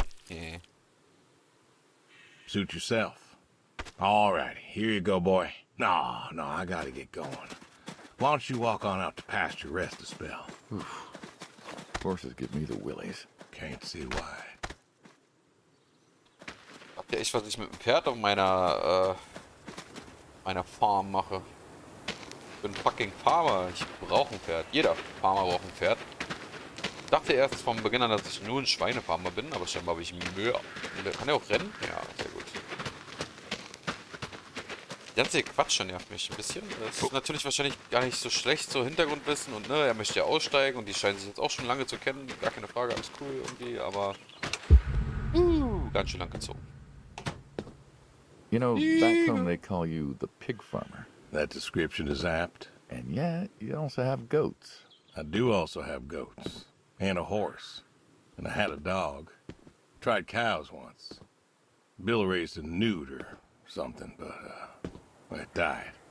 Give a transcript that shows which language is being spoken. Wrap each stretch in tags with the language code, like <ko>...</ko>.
<en>Okay. Suit yourself. All righty, here you go, boy. No, I gotta get going. Why don't you walk on out to pasture, rest a spell? Horses give me the willies. Can't see why.</en> <de>Habt ihr echt, was ich mit dem Pferd auf meiner Farm mache? Ich bin fucking Farmer. Ich brauche ein Pferd. Jeder Farmer braucht ein Pferd. Ich dachte erst vom Beginn an, dass ich nur ein Schweinefarmer bin, aber scheinbar habe ich mehr. Kann er auch rennen? Ja, sehr gut. Der ganze Quatsch nervt mich ein bisschen. Das ist natürlich wahrscheinlich gar nicht so schlecht, so Hintergrundwissen und ne, er möchte ja aussteigen und die scheinen sich jetzt auch schon lange zu kennen. Gar keine Frage, alles cool irgendwie, aber ganz schön lang gezogen.</de> <en>You know, back home they call you the pig farmer. That description is apt. And yet, you also have goats. I do also have goats. And a horse. And I had a dog. Tried cows once. Bill raised a newt or something, but it died.</en>